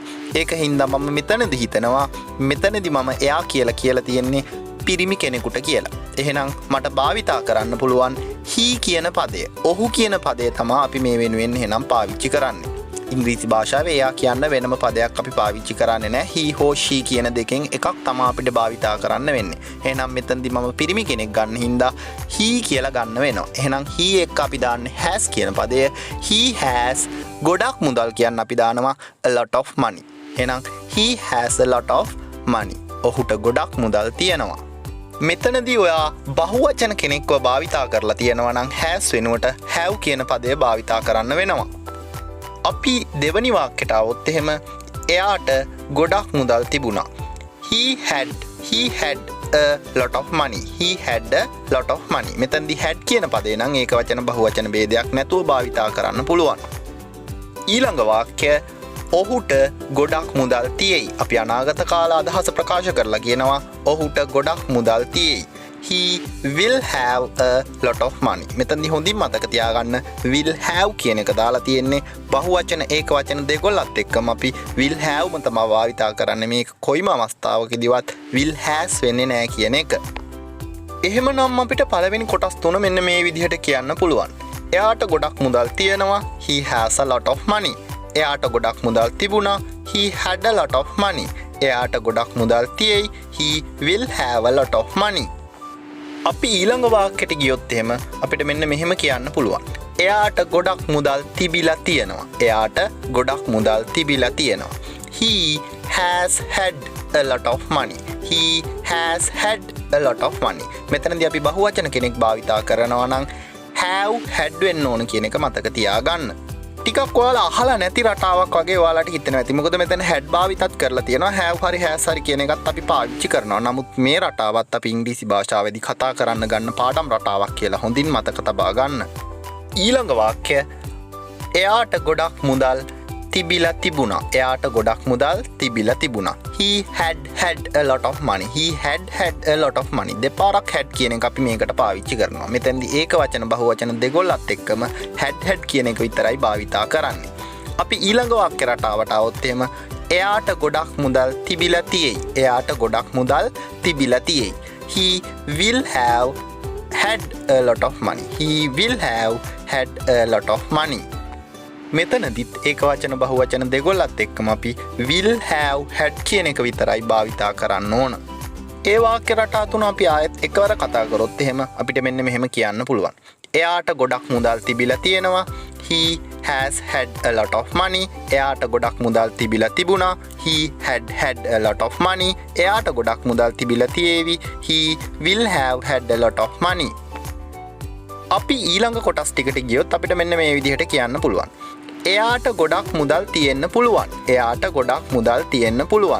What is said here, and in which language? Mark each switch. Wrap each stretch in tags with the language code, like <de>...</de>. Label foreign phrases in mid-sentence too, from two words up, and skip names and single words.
<si>ඒක හින්දා මම මෙතනදී හිතනවා මෙතනදී මම එයා කියලා තියෙන්නේ පිරිමි කෙනෙකුට කියලා. එහෙනම් මට භාවිතා කරන්න පුළුවන් he කියන පදය. ඔහු කියන පදය තමයි අපි මේ වෙනුවෙන් එහෙනම් පාවිච්චි කරන්නේ. ඉංග්‍රීසි භාෂාවේ එයා කියන්න වෙනම පදයක් අපි පාවිච්චි කරන්නේ නැහැ.</si> <en>he ho she</en> <si>කියන දෙකෙන් එකක් තමයි අපිට භාවිතා කරන්න වෙන්නේ. එහෙනම් මෙතනදී මම පිරිමි කෙනෙක් ගන්න හින්දා he කියලා ගන්න වෙනවා. එහෙනම් he එක්ක අපි දාන්නේ has කියන පදය.</si> <en>he has</en> <si>ගොඩක් මුදල් කියන්න අපි දානවා</si> <en>a lot of money. එහෙනම් he has a lot of money.</en> <si>ඔහුට ගොඩක් මුදල් තියෙනවා. මෙතනදී ඔයා බහුවචන කෙනෙක්ව භාවිතා කරලා තියෙනවා නම් has වෙනුවට have කියන පදය භාවිතා කරන්න වෙනවා. අපි දෙවනි වාක්‍යයට આવොත් එහෙම එයාට ගොඩක් මුදල් තිබුණා.</si> <en>he had a lot of money. He had a lot of money.</en> <si>මෙතනදී had කියන පදේ නම් ඒක වචන බහුවචන ભેදයක් නැතුව භාවිතා කරන්න පුළුවන්. ඊළඟ වාක්‍ය ඔහුට ගොඩක් මුදල් තියෙයි. අපි අනාගත කාල අදහස ප්‍රකාශ කරලා කියනවා ඔහුට ගොඩක් මුදල් තියෙයි.</si> <en>He will have a lot of money.</en> <si>මෙතනදී හොඳින් මතක තියාගන්න</si> <en>will have</en> <si>කියන එක දාලා තියෙන්නේ බහුවචන ඒක වචන දෙකොල්ලත් එක්කම අපි</si> <en>will have</en> <si>ම තමයි භාවිතා කරන්නේ. මේක කොයිම අවස්ථාවකදීවත්</si> <en>will has</en> <si>වෙන්නේ නැහැ කියන එක. එහෙමනම් අපිට පළවෙනි කොටස් තුන මෙන්න මේ විදිහට කියන්න පුළුවන්. එයාට ගොඩක් මුදල් තියෙනවා.</si> <en>He has a lot of money.</en> <si>එයාට ගොඩක් මුදල් තිබුණා.</si> <en>He had a lot of money.</en> <si>එයාට ගොඩක් මුදල් තියෙයි.</si> <en>He will have a lot of money.</en> <si>අපි ඊළඟ වාක්‍යයට ගියොත් එහෙම අපිට මෙන්න මෙහෙම කියන්න පුළුවන්. එයාට ගොඩක් මුදල් තිබිලා තියෙනවා. එයාට ගොඩක් මුදල් තිබිලා තියෙනවා.</si> <en>He has had a lot of money. He has had a lot of money.</en> <si>මෙතනදී අපි බහුවචන කෙනෙක් භාවිතා කරනවා නම්</si> <en>have had</en> <si>වෙන්න ඕන කියන එක මතක තියාගන්න. ටිකක් ඔයාලා අහලා නැති රටාවක් වගේ ඔයාලට හිතෙනවා ඇති. මොකද මෙතන had භාවිතත් කරලා තියෙනවා. have හරි has හරි කියන එකත් අපි පාවිච්චි කරනවා. නමුත් මේ රටාවත් අපි ඉංග්‍රීසි භාෂාවේදී කතා කරන්න ගන්න පාඩම් රටාවක් කියලා හොඳින් මතක තබා ගන්න. ඊළඟ වාක්‍ය එයාට ගොඩක් මුදල් තිබිලා තිබුණා. එයාට ගොඩක් මුදල් තිබිලා තිබුණා.</si> <en>He had had a lot of money. He had had a lot of money.</en> <si>දෙපාරක් had කියන එක අපි මේකට පාවිච්චි කරනවා. මෙතෙන්දී ඒක වචන බහුවචන දෙකොල්ලත් එක්කම had කියන එක විතරයි භාවිතා කරන්නේ. අපි ඊළඟ වාක්‍ය රටාවට આવොත් එහෙම එයාට ගොඩක් මුදල් තිබිලා තියෙයි. එයාට ගොඩක් මුදල් තිබිලා තියෙයි.</si> <en>He will have had a lot of money. He will have had a lot of money.</en> <si>මෙතනදිත් ඒක වචන බහුවචන දෙකොල්ලත් එක්කම අපි</si> <en>will have had</en> <si>කියන එක විතරයි භාවිතා කරන්න ඕන. ඒ වාක්‍ය රටා තුන අපි ආයෙත් එකවර කතා කරොත් එහෙම අපිට මෙන්න මෙහෙම කියන්න පුළුවන්. එයාට ගොඩක් මුදල් තිබිලා තියෙනවා.</si> <en>He has had a lot of money.</en> <si>එයාට ගොඩක් මුදල් තිබිලා තිබුණා.</si> <en>He had had a lot of money.</en> <si>එයාට ගොඩක් මුදල් තිබිලා තියෙවි.</si> <en>He will have had a lot of money.</en> <si>අපි ඊළඟ කොටස් ටිකට ගියොත් අපිට මෙන්න මේ විදිහට කියන්න පුළුවන්. එයාට ගොඩක් මුදල් තියෙන්න පුළුවන්. එයාට ගොඩක් මුදල් තියෙන්න පුළුවන්.</si>